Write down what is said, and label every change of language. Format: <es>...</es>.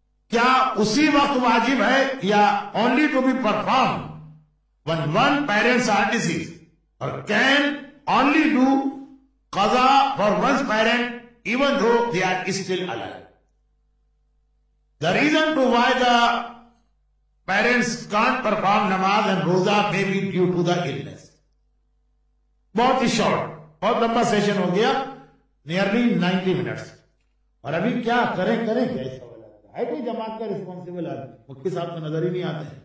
<ur>کیا اسی وقت واجب ہے یا</ur> <en>Only to be perform when one parents are deceased, or can only do qaza for one's parent even though they are still alive? The reason to why the parents can't perform namaz and roza may be due to the illness.</en> <ur>بہت ہی short, بہت لمبا session ہو گیا،</ur> <en>Nearly 90 minutes.</en> <ur>اور ابھی کیا کریں کیا اس سوال ہے کوئی جماعت کا ریسپانسبل آدمی؟ مفتی صاحب تو نظر ہی نہیں آتے.</ur>